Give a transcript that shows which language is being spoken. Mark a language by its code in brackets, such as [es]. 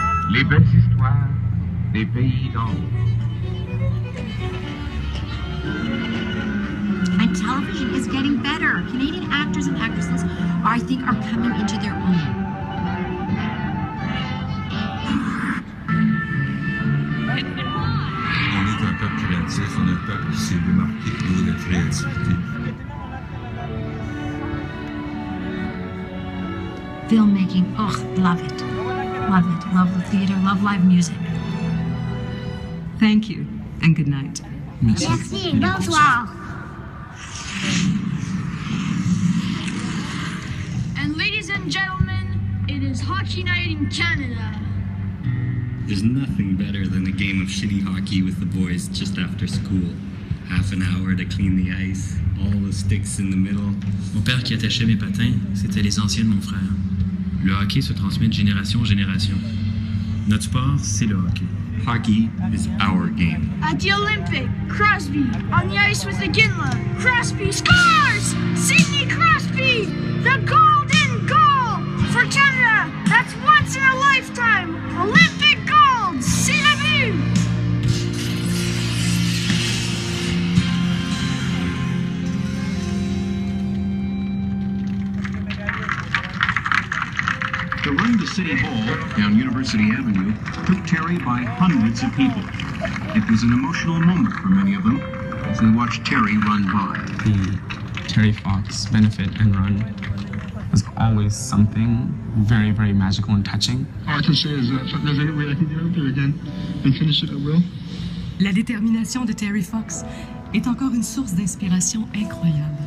[fr] Les belles histoires des pays d'en haut. [en] And television is getting better. Canadian actors and actresses, I think, are coming into their own. [fr] On est un peuple créatif, on est un peuple qui s'est démarqué au niveau de la créativité. [en] Filmmaking, love it. Love it. Love the theater, love live music. Thank you, and good night. [fr] Merci, bonsoir. [en] And ladies and gentlemen, it is hockey night in Canada. There's nothing better than a game of shinny hockey with the boys just after school. Half an hour to clean the ice, all the sticks in the middle. [fr] Mon père qui attachait mes patins, c'était les anciens de mon frère. Le hockey se transmet de génération en génération. Notre sport, c'est le hockey. [en] Hockey is our game. At the Olympic, Crosby on the ice with the Ginla. Crosby scores! Sidney Crosby, the golden goal for Canada. That's 1 time! Olympic gold! [fr] C'est la vue! [en] The run to City Hall down University Avenue took Terry by hundreds of people. It was an emotional moment for many of them as they watched Terry run by. The Terry Fox benefit and run was always something very, very magical and touching. All I can say is that if there's any way I can get out there again and finish it, I will. [fr] La détermination de Terry Fox est encore une source d'inspiration incroyable.